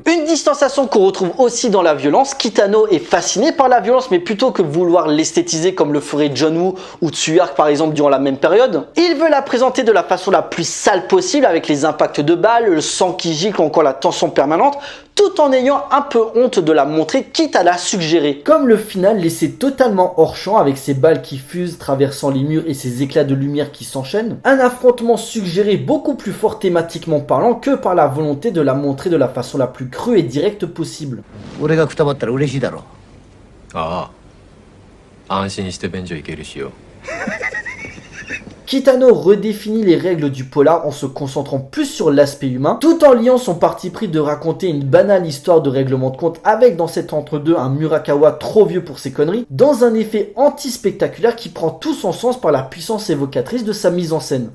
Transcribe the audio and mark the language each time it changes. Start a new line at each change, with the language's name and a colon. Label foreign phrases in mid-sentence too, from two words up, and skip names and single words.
French: Une distanciation qu'on retrouve aussi dans la violence. Kitano est fasciné par la violence, mais plutôt que vouloir l'esthétiser comme le ferait John Woo ou Tsuyark par exemple durant la même période, il veut la présenter de la façon la plus sale possible avec les impacts de balles, le sang qui gicle ou encore la tension permanente, tout en ayant un peu honte de la montrer, quitte à la suggérer. Comme le final laissé totalement hors champ avec ses balles qui fusent traversant les murs et ses éclats de lumière qui s'enchaînent, un affrontement suggéré beaucoup plus fort thématiquement parlant que par la volonté de la montrer de la façon la plus crue et directe possible.
Japanese: ああ、安心して便所行けるしよ。
French: Kitano redéfinit les règles du polar en se concentrant plus sur l'aspect humain, tout en liant son parti pris de raconter une banale histoire de règlement de compte avec dans cet entre-deux un Murakawa trop vieux pour ses conneries, dans un effet anti-spectaculaire qui prend tout son sens par la puissance évocatrice de sa mise en scène.